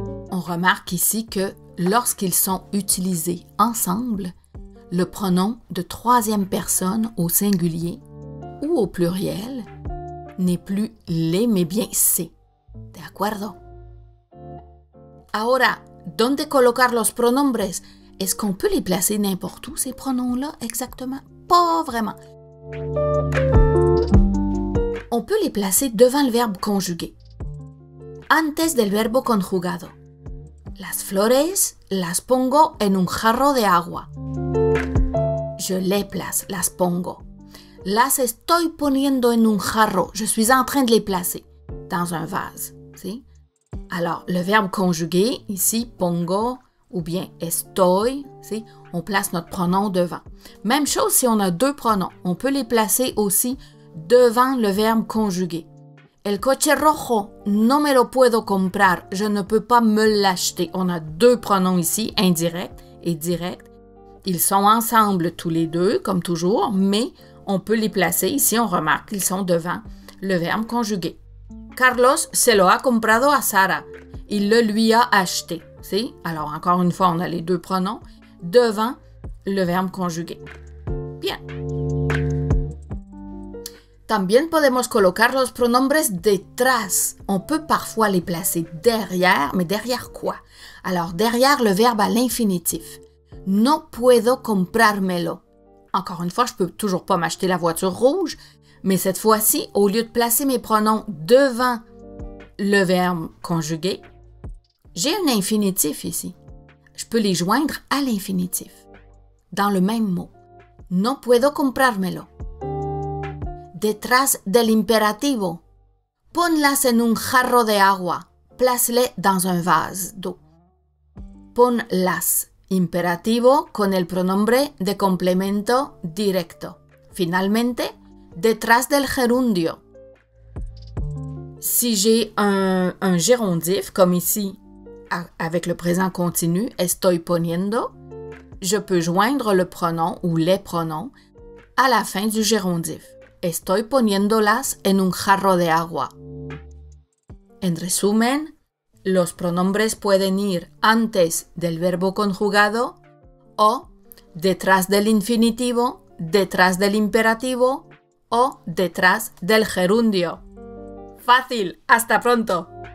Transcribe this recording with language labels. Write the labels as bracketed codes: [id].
[fr] On remarque ici que lorsqu'ils sont utilisés ensemble, le pronom de troisième personne au singulier ou au pluriel n'est plus les mais bien c'est. [es] ¿De acuerdo? Ahora, ¿dónde colocar los pronombres? [fr] Est-ce qu'on peut les placer n'importe où, ces pronoms-là, exactement? Pas vraiment. On peut les placer devant le verbe conjugué. [es] Antes del verbo conjugado. Las flores las pongo en un jarro de agua. [fr] Je les place, [es] las pongo. Las estoy poniendo en un jarro. [fr] Je suis en train de les placer dans un vase. [es] ¿Sí? [fr] Alors, le verbe conjugué, ici, pongo, ou bien estoy, [es] ¿sí? [fr] On place notre pronom devant. Même chose si on a deux pronoms. On peut les placer aussi devant le verbe conjugué. [es] El coche rojo, no me lo puedo comprar. [fr] Je ne peux pas me l'acheter. On a deux pronoms ici, indirect et direct. Ils sont ensemble tous les deux, comme toujours, mais on peut les placer. Ici, on remarque qu'ils sont devant le verbe conjugué. [es] Carlos se lo ha comprado a Sara. [fr] Il le lui a acheté. [es] ¿Sí? [fr] Alors, encore une fois, on a les deux pronoms devant le verbe conjugué. Bien. [es] También podemos colocar los pronombres detrás. [fr] On peut parfois les placer derrière, mais derrière quoi? Alors, derrière le verbe à l'infinitif. [es] No puedo comprármelo. [fr] Encore une fois, je peux toujours pas m'acheter la voiture rouge, mais cette fois-ci, au lieu de placer mes pronoms devant le verbe conjugué, j'ai un infinitif ici. Je peux les joindre à l'infinitif, dans le même mot. [es] No puedo comprármelo. Detrás del imperativo. Ponlas en un jarro de agua. [fr] Place-les dans un vase d'eau. [es] Ponlas. Imperativo con el pronombre de complemento directo. Finalmente, detrás del gerundio. [fr] Si j'ai un gérondif, comme ici, avec le présent continu, [es] estoy poniendo, [fr] je peux joindre le pronom ou les pronoms à la fin du gérondif. [es] Estoy poniéndolas en un jarro de agua. En resumen, los pronombres pueden ir antes del verbo conjugado o detrás del infinitivo, detrás del imperativo o detrás del gerundio. ¡Fácil! ¡Hasta pronto!